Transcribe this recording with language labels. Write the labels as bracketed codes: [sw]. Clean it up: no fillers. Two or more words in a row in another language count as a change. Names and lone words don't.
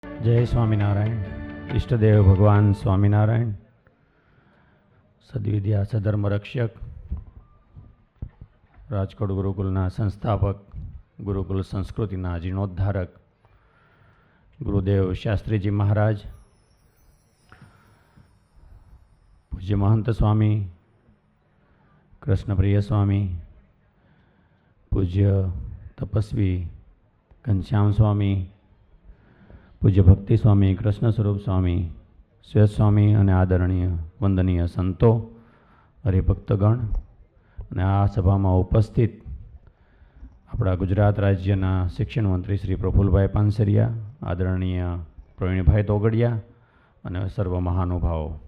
[gu] જય સ્વામીનારાયણ। ઇષ્ટદેવ ભગવાન સ્વામીનારાયણ, સદ્વિદ્યા સધર્મ રક્ષક, રાજકોટ ગુરુકુલના સંસ્થાપક, ગુરુકુલ સંસ્કૃતિના જીર્ણોદ્ધારક ગુરુદેવ શાસ્ત્રીજી મહારાજ, પૂજ્ય મહંત સ્વામી કૃષ્ણપ્રિય સ્વામી, પૂજ્ય તપસ્વી ઘનશ્યામ સ્વામી, પૂજ્ય ભક્તિ સ્વામી કૃષ્ણ સ્વરૂપ સ્વામી, શ્વેત સ્વામી અને આદરણીય વંદનીય સંતો, હરિભક્તગણ અને આ સભામાં ઉપસ્થિત આપણા ગુજરાત રાજ્યના શિક્ષણ મંત્રી શ્રી પ્રફુલભાઈ પાનસરિયા, આદરણીય પ્રવીણભાઈ તોગડિયા અને સર્વ મહાનુભાવો,